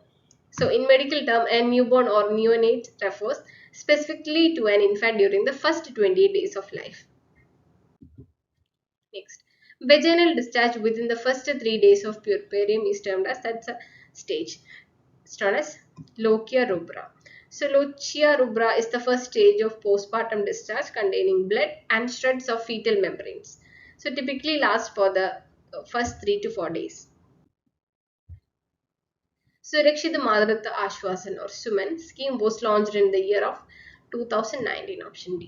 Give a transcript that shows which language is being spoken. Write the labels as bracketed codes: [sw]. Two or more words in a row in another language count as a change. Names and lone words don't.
[en] So in medical term, a newborn or neonate refers specifically to an infant during the first 28 days of life. Next, vaginal discharge within the first 3 days of puerperium is termed as, that's a stage. It's known as lochia rubra. So lochia rubra is the first stage of postpartum discharge containing blood and shreds of fetal membranes. So typically lasts for the first 3 to 4 days. Surakshita Madratva Ashwasan or Suman scheme was launched in the year of 2019, option D.